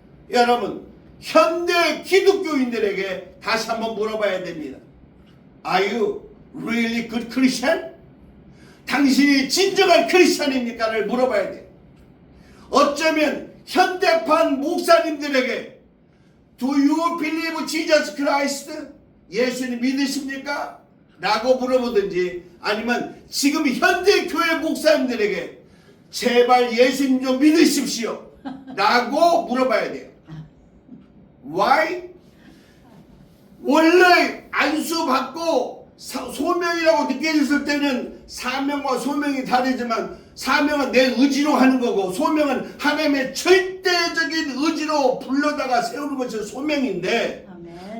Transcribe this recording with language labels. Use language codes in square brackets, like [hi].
[ko] 여러분, 현대 기독교인들에게 다시 한번 물어봐야 됩니다. [en] Are you really good Christian? [ko] 당신이 진정한 크리스찬입니까를 물어봐야 돼요. 어쩌면 현대판 목사님들에게 [en] Do you believe Jesus Christ? [ko] 예수님 믿으십니까? 라고 물어보든지, 아니면 지금 현대 교회 목사님들에게 제발 예수님 좀 믿으십시오 라고 물어봐야 돼요. [en] Why? [ko] 원래 안수받고 소명이라고 느껴졌을 때는 사명과 소명이 다르지만, 사명은 내 의지로 하는 거고 소명은 하나님의 절대적인 의지로 불러다가 세우는 것이 소명인데, 아멘.